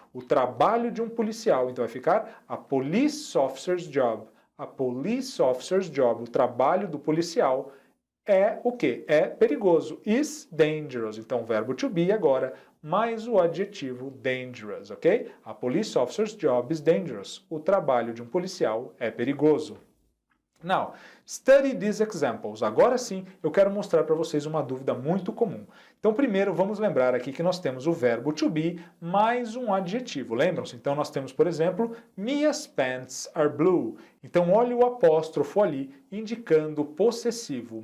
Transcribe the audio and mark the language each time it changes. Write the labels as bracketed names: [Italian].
[Portuguese] O trabalho de um policial. Então vai ficar [English] a police officer's job. A police officer's job, [Portuguese] o trabalho do policial é o quê? É perigoso. [English] Is dangerous. [Portuguese] Então, o verbo to be agora, mais o adjetivo dangerous, ok? [English] A police officer's job is dangerous. [Portuguese] O trabalho de um policial é perigoso. [English] Now, study these examples. [Portuguese] Agora sim, eu quero mostrar para vocês uma dúvida muito comum. Então, primeiro, vamos lembrar aqui que nós temos o verbo to be mais um adjetivo. Lembram-se? Então, nós temos, por exemplo, [English] Mia's pants are blue. [Portuguese] Então, olha o apóstrofo ali, indicando o possessivo.